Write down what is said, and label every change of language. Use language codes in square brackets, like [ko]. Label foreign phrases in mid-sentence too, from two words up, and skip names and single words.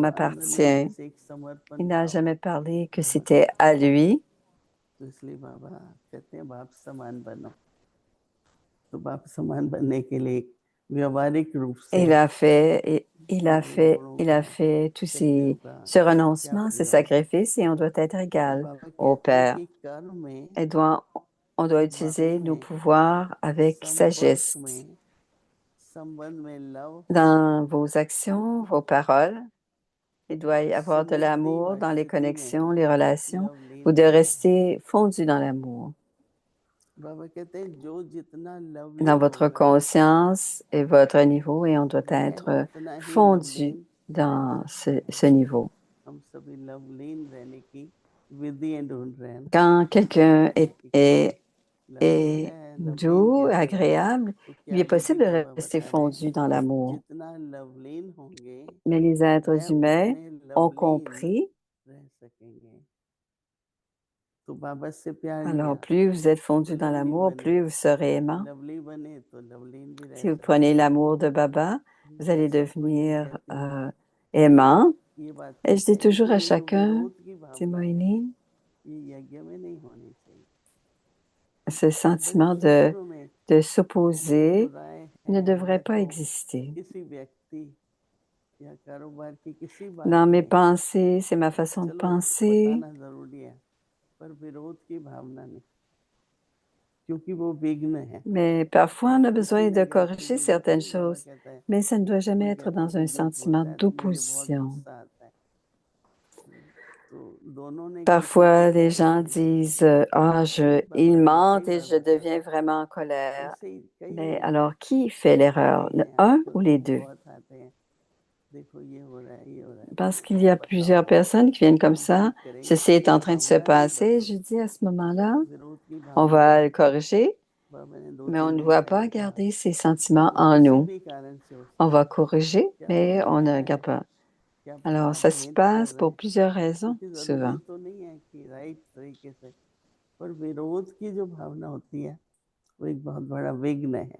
[hi] तो अंदर में [fr] m'appartient. [hi] जैसे एक समर्पण [fr] Il n'a [hi] भाव [fr] jamais parlé que [hi] बाबा [fr] c'était [hi] का [fr] à [hi] था, [fr] lui. [hi] तो इसलिए बाबा कहते हैं बाप समान बनो। तो बाप समान बनने के लिए व्यवहारिक रूप [fr] Et [hi] से गुणों [fr] il [hi] का, [fr] a fait tous [hi] शक्तियों का [fr] ce [hi] क्या [fr] renoncement, ces [hi] प्रयोग है। [fr] sacrifices, et on doit être [hi] तो [fr] égal [hi] बाबा [fr] au [hi] कहते हैं [fr] Père. [hi] कि कर्म में, [fr] Et on doit [hi] वाणी [fr] utiliser nos [hi] में, [fr] pouvoirs avec [hi] संपर्क [fr] sagesse [hi] में, संबंध में, लव [fr] dans vos actions, vos paroles. Il doit y avoir de [hi] सुनिधि [fr] l'amour [hi] व [fr] dans les [hi] स्थिति में [fr] connexions, les relations, [hi] लव [fr] ou [hi] लीन [fr] de [hi] रहना है। [fr] rester fondu dans l'amour, [hi] बाबा कहते हैं जो जितना [fr] dans [hi] लवलीन [fr] votre [hi] होगा [fr] conscience et votre niveau, et on doit [hi] वह [fr] être [hi] उतना ही [fr] fondu [hi] लवलीन [fr] dans [hi] रहेगा। [fr] ce niveau. [hi] हम सभी लवलीन रहने की विधियां ढूंढ रहे हैं ना, [fr] Quand quelqu'un [hi] कि लवलीन [fr] est [hi] है, लवलीन [fr] doux, [hi] कैसे रहे। [fr] agréable, [hi] तो [fr] il est [hi] क्या विधि [fr] possible [hi] बाबा [fr] de rester [hi] बता रहे हैं, [fr] fondu dans l'amour. [hi] जितना लवलीन होंगे [fr] Mais les [hi] वह [fr] êtres humains [hi] उतने [fr] ont [hi] लवलीन [fr] compris. [hi] रह सकेंगे। तो बाबा से प्यार लिया [fr] Alors, plus vous êtes [hi] तो [fr] fondu dans [hi] लवली [fr] l'amour, [hi] बने, [fr] plus vous serez aimant. [hi] लवली बने तो लवलीन भी रह [fr] Si vous [hi] सकते [fr] prenez [hi] हैं। [fr] l'amour de Baba, vous [hi] मैं [fr] allez [hi] सबको ये [fr] devenir [hi] कहती हूँ, [fr] aimant. [hi] ये बात [fr] Et je [hi] कहते [fr] dis [hi] हैं [fr] toujours [hi] कि [fr] à [hi] ये जो [fr] chacun, [hi] विरोध की भावना है [fr] Timoini, [hi] ये यज्ञ में नहीं होनी चाहिए। [fr] ce [hi] बड़े [fr] sentiment [hi] क्षेत्रों में [fr] de [hi] ये जो [fr] s'opposer [hi] राय [fr] ne [hi] है [fr] devrait [hi] या [fr] pas [hi] तो [fr] exister. [hi] किसी व्यक्ति या कारोबार की किसी बात [fr] Dans mes [hi] में [fr] pensées, c'est ma façon de [hi] चलो [fr] penser, [hi] बताना जरूरी है, पर विरोध की भावना नहीं, क्योंकि वो विघ्न है। [fr] mais parfois on a besoin [hi] किसी [fr] de [hi] जगह [fr] corriger [hi] किसी [fr] certaines [hi] व्यक्ति, बाबा [fr] choses, [hi] कहता है, [fr] mais ça ne doit jamais [hi] कोई [fr] être [hi] कहता है [fr] dans un [hi] कि जब [fr] sentiment [hi] बोलता है तो मुझे बहुत [fr] d'opposition. [hi] गुस्सा आता है। तो दोनों ने किसी को [fr] Parfois, les [hi] कहना [fr] gens [hi] नहीं है। [fr] disent, ah, [hi] बाबा [fr] ils [hi] ऐसे ही [fr] mentent et [hi] बात [fr] je [hi] बताते [fr] deviens [hi] हैं। [fr] vraiment en colère. [hi] ऐसे ही [fr] Mais [hi] कई [fr] alors, qui fait l'erreur? [hi] आते [fr] Le [hi] हैं [fr] un [hi] आजकल [fr] ou [hi] तो [fr] les deux? [hi] बहुत आते हैं, देखो ये हो रहा है, ये हो रहा है, [fr] Parce qu'il y [hi] बाबा [fr] a plusieurs [hi] बताओ [fr] personnes qui viennent comme [hi] हम [fr] ça. [hi] ठीक करेंगे, [fr] Ceci est en train de se [hi] भावना नहीं [fr] passer. [hi] बदलो, [fr] Je dis à ce moment-là, [hi] विरोध की [fr] on [hi] भावना [fr] va [hi] नहीं। [fr] le corriger, [hi] बाबा ने दो [fr] mais on [hi] तीन [fr] ne [hi] दिन [fr] doit [hi] पहले [fr] pas [hi] कहा [fr] garder ces [hi] कि [fr] sentiments [hi] वो [fr] en [hi] किसी [fr] nous. [hi] भी कारण से हो [fr] On va [hi] सकता है। [fr] corriger, [hi] क्या [fr] mais [hi] होता [fr] on ne [hi] है, [fr] garde pas. [hi] क्या पता [fr] Alors, [hi] आप [fr] ça se [hi] भेंट कर [fr] passe [hi] रहे [fr] pour [hi] हैं, [fr] plusieurs raisons, [hi] क्योंकि जरूरी [fr] souvent. [hi] तो नहीं है कि राइट तरीके से, पर विरोध की जो भावना होती है वो एक बहुत बड़ा विघ्न है।